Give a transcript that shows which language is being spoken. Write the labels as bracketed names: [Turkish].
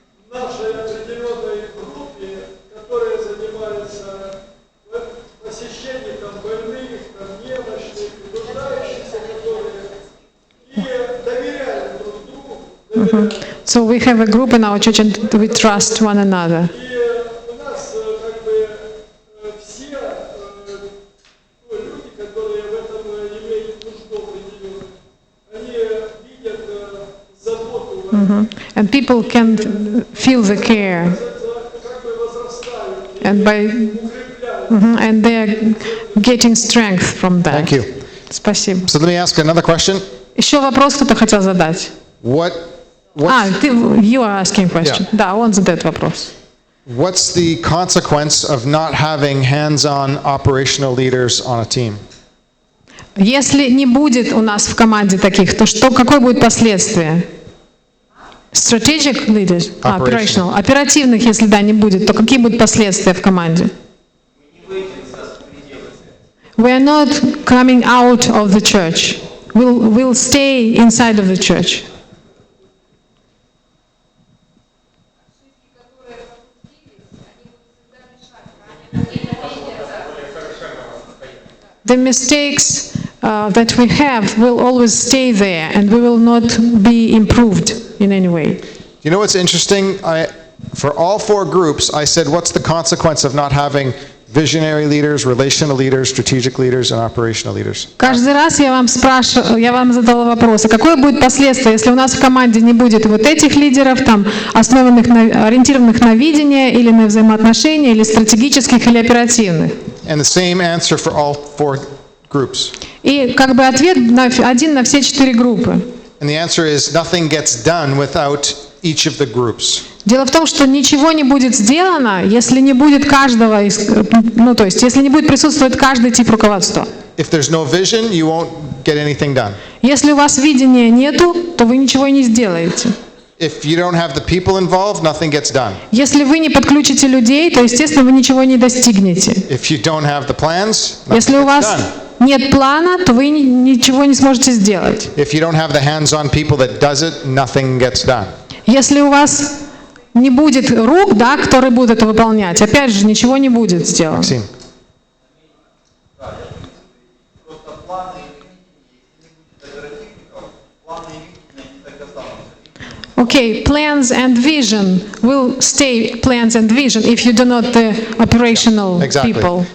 [Russian] нашей определенной группе, которая занимается посещением больных, немощных, нуждающихся, которые и доверяют друг другу, [English] so we have a group in our church and we trust one another. [Russian] и у нас как бы все люди, которые в этом имеют нужду определенную, они видят заботу, [English] And people can feel the care. [Russian] как бы возрастают, [English] And and they are getting strength from that. Thank you. [Russian] Спасибо. [English] So let me ask another question. [Russian] Еще вопрос кто-то хотел задать? [English] What's You are asking question. Yeah. [Russian] Да, он задает вопрос. [English] what's the consequence of not having hands-on operational leaders on a team? [Russian] Если не будет у нас в команде таких, то какое будет последствие? [English] Strategic leaders, operational. [Russian] Оперативных, если да, не будет, то какие будут последствия в команде? [English] We are not coming out of the church. We'll stay inside of the church. The mistakes that we have will always stay there and we will not be improved in any way. You know what's interesting? For all four groups, I said, what's the consequence of not having visionary leaders, relational leaders, strategic leaders, and operational leaders? [Russian] Каждый раз я вам задала вопрос, а какое будет последствие, если у нас в команде не будет вот этих лидеров, там, ориентированных на видение, или на взаимоотношения, или стратегических, или оперативных? [English] And the same answer for all four groups. [Russian] И как бы ответ один на все 4 группы. [English] And the answer is nothing gets done without each of the groups. [Russian] Дело в том, что ничего не будет сделано, если не будет каждого, то есть если не будет присутствовать каждый тип руководства. [English] If there's no vision, you won't get anything done. [Russian] Если у вас видения нету, то вы ничего и не сделаете. [English] If you don't have the people involved, nothing gets done. [Russian] Если вы не подключите людей, то, естественно, вы ничего не достигнете. [English] If you don't have the plans, nothing [Russian] Если у [English] gets [Russian] вас [English] done. [Russian] нет плана, то вы ничего не сможете сделать. [English] If you don't have the hands-on people that does it, nothing gets done. [Russian] Если у вас не будет рук, да, которые будут это выполнять, опять же, ничего не будет сделано. [English] Maxime. [Russian] Просто планы и видения, если не будет оперативников, планы и видения не так останутся. [English] Okay, plans and vision will stay plans and vision if you do not the operational people.